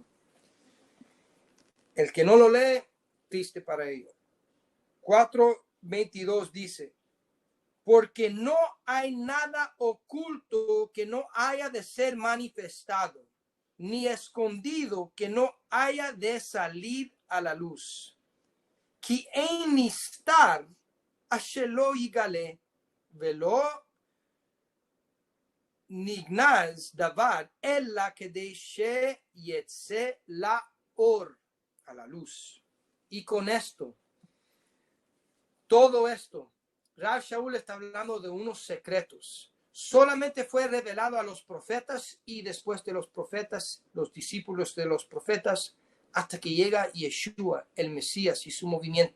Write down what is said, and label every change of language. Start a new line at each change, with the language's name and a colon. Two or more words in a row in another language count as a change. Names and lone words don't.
Spanish: El que no lo lee, triste para ello. 4:22 dice, porque no hay nada oculto que no haya de ser manifestado, ni escondido que no haya de salir a la luz.
Hebrew: כי אין נסתר אשר לא יגלה ולא נגנז דבר אלא כדי שיצא לאור,
Spanish: a la luz. Y con esto, todo esto, Rav Shaul está hablando de unos secretos. Solamente fue revelado a los profetas y después de los profetas, los discípulos de los profetas, hasta que llega Yeshua, el Mesías y su movimiento.